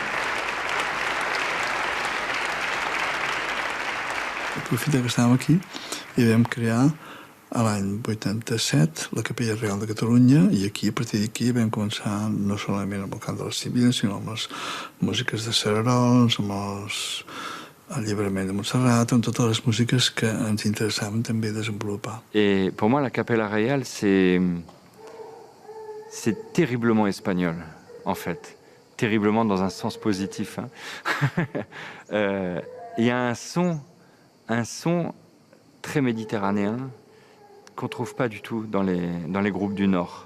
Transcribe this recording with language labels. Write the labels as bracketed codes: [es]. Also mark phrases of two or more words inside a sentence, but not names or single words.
[ca] Aprofita que estàvem aquí i vam crear a l'any 87 la Capella Reial de Catalunya i aquí, a partir d'aquí, vam començar no solament amb el cant de la Sibila, sinó amb les músiques de Cerarols, amb el llibrament de Montserrat, amb totes les músiques que ens interessaven també desenvolupar. [fr] Et pour moi, la Capella Reial, c'est terriblement espagnol, en fait. Terriblement dans un sens positif. Hein. Il y a un son très méditerranéen qu'on ne trouve pas du tout dans les groupes du Nord.